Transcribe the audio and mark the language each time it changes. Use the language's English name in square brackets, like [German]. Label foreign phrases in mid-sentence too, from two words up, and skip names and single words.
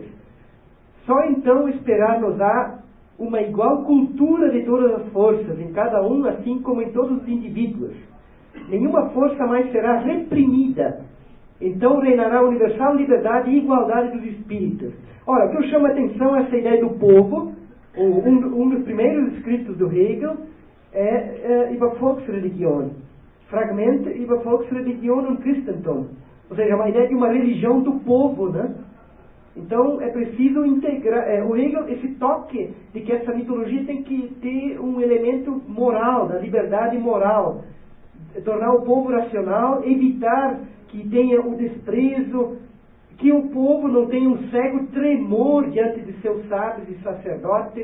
[Portuguese] Só então esperar-nos-á uma igual cultura de todas as forças, em cada um, assim como em todos os indivíduos. Nenhuma força mais será reprimida. Então reinará a universal liberdade e igualdade dos espíritos. Ora, o que eu chamo a atenção é essa ideia do povo. Um dos primeiros escritos do Hegel é [German] über Volksreligion. Fragment über Volksreligion und Christentum. [Portuguese] Ou seja, uma ideia de uma religião do povo, né? Então é preciso integrar, o Hegel, esse toque de que essa mitologia tem que ter um elemento moral, da liberdade moral, tornar o povo racional, evitar que tenha o desprezo, que o povo não tenha um cego tremor diante de seus sábios e sacerdotes.